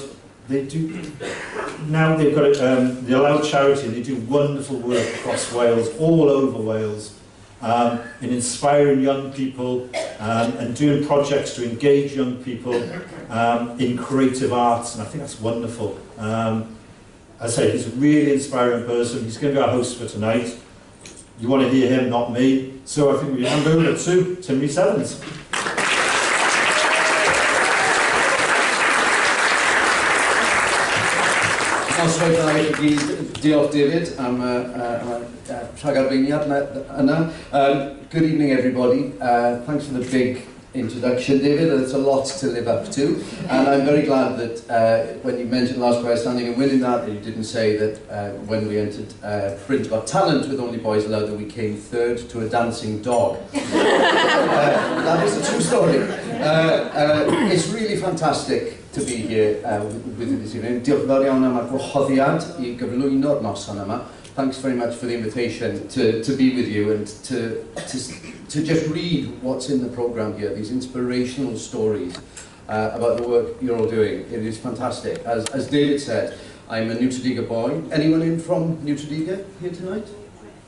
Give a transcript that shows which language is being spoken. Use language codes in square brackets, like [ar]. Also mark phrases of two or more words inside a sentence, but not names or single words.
[en] They do, now they've got the Allowed charity, they do wonderful work across Wales, all over Wales, in inspiring young people and doing projects to engage young people in creative arts, and I think that's wonderful. As I say, he's a really inspiring person. He's going to be our host for tonight. You want to hear him, not me. So I think we hand over to Cymru 7's. [cy] Os roedd yna i gyd, diolch David am rhagarweiniad yna. [en] Good evening everybody. Thanks for the big introduction, David. It's a lot to live up to, and I'm very glad that when you mentioned Last Choir Standing and winning that you didn't say that when we entered Print Got Talent with Only Boys Allowed that we came third to a dancing dog. That is a true story. It's really fantastic to be here with you this evening. [cy] Diolch yn fawr iawn am y gwahoddiad I gyflwyno'r noson yma. [en] Thanks very much for the invitation to be with you and to just read what's in the programme here, these inspirational stories about the work you're all doing. It is fantastic. As David said, I'm a New Tredegar boy. Anyone in from New Tredegar here tonight?